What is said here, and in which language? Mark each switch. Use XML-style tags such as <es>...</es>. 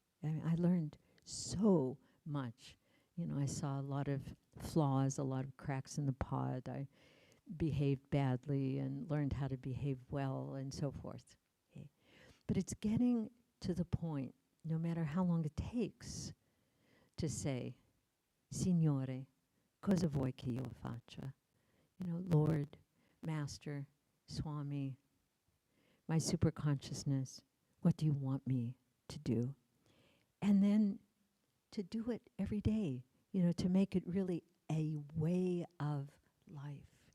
<en>I mean, I learned so much. You know, I saw a lot of flaws, a lot of cracks in the pod. I behaved badly and learned how to behave well and so forth. Okay. But it's getting to the point, no matter how long it takes, to say,</en> <it>Signore, cosa vuoi che io faccia?</it> <en>You know, Lord, Master, Swami, my super consciousness, what do you want me to do? And then to do it every day, you know, to make it really a way of life.</en>